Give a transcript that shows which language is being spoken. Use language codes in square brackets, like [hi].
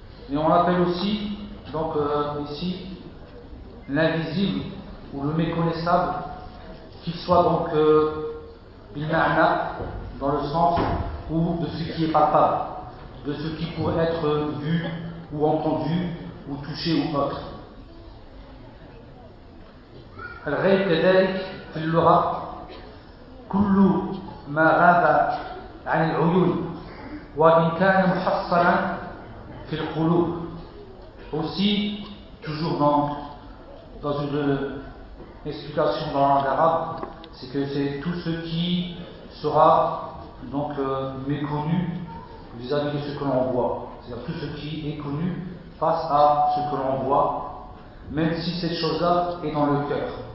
[fr] Et on l'appelle aussi, donc ici, l'invisible ou le méconnaissable, qu'il soit donc bilma'na, dans le sens ou de ce qui est palpable, de ce qui pourrait être vu ou entendu ou touché ou autre. [ar] Al-Ghayb kadhalik fil-lugha كل ما غاب عن العيون وإن كان محصرا في القلوب. [fr] Aussi, toujours dans une explication dans la langue arabe, c'est que c'est tout ce qui sera donc méconnu vis-à-vis de ce que l'on voit. C'est-à-dire tout ce qui est connu face à ce que l'on voit, même si cette chose-là est dans le cœur.